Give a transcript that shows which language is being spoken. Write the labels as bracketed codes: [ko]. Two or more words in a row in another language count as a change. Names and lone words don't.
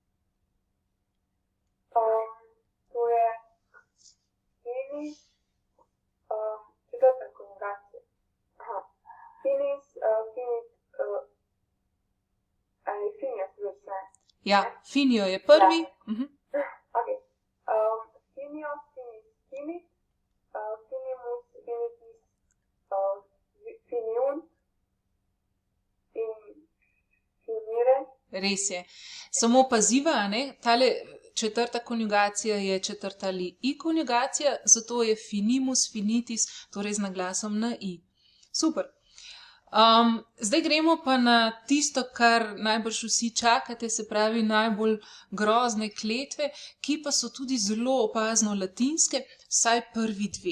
[sl] To je finis, četrta konjugacija. [la] Finis, finius vse. [sl] Ja, finio je prvi. Okay. [la] Finio, finis, finis, finimus, finitis, finiunt in finire. [sl] Res je. Samo paziva, ne? Tale četrta konjugacija je četrta ali i konjugacija, zato je [la] finimus, finitis, [sl] torej z naglasom na i. Super. Zdaj gremo pa na tisto, kar najbrž vsi čakate, se pravi najbolj grozne kletve, ki pa so tudi zelo opazno latinske, vsaj prvi dve.